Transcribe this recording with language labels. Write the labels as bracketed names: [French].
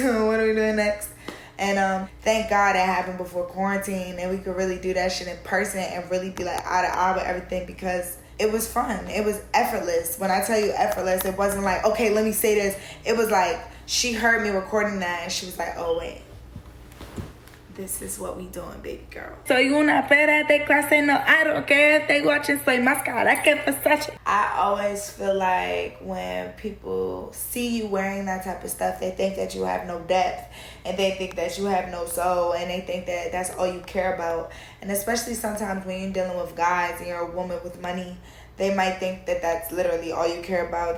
[English] What are we doing next? And thank God that happened before quarantine, and we could really do that shit in person and really be like eye to eye with everything, because it was fun. It was effortless. When I tell you effortless, it wasn't like, okay, let me say this. It was like, she heard me recording that and she was like, oh wait, this is what we doing, baby girl. [Spanish] Soy una pera de clase, no, [English] I don't care if they watching, [Spanish] soy más cara que Versace. [English] I always feel like when people see you wearing that type of stuff, they think that you have no depth, and they think that you have no soul, and they think that that's all you care about. And especially sometimes when you're dealing with guys and you're a woman with money, they might think that that's literally all you care about.